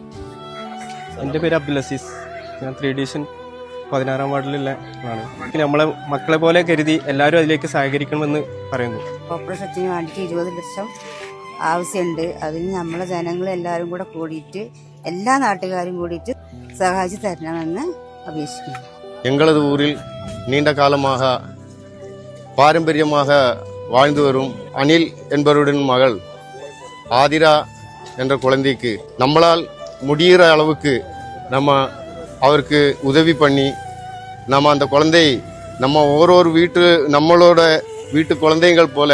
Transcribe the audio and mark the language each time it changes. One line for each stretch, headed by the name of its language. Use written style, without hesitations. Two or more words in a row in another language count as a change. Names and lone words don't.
Malayalam: എൻ്റെ പേര് അബ്ദുൽ അസീസ്. ഞാൻ 3 ഡിവിഷൻ 16 വാർഡിലുള്ള ആണ്. നമ്മളെ മക്കളെ പോലെ കരുതി എല്ലാവരും അതിലേക്ക് സഹകരിക്കണമെന്ന് പറയുന്നു. ഓപ്പറേഷത്തിന് വേണ്ടിയിട്ട് 20 ലക്ഷം ആവശ്യമുണ്ട്. അതിന് നമ്മളെ ജനങ്ങളെല്ലാവരും കൂടെ കൂടിയിട്ട് എല്ലാ നാട്ടുകാരും കൂടിയിട്ട് സഹായിച്ചു തരണമെന്ന് അപേക്ഷിക്കുന്നു.
Tamil: எங்களது ஊரில் நீண்ட காலமாக பாரம்பரியமாக வாழ்ந்து வரும் அனில் என்பவருடன் மகள் ஆதிரா என்ற குழந்தைக்கு நம்மளால் முடிகிற அளவுக்கு நம்ம அவருக்கு உதவி பண்ணி நம்ம அந்த குழந்தை நம்ம நம்மளோட வீட்டு குழந்தைகள் போல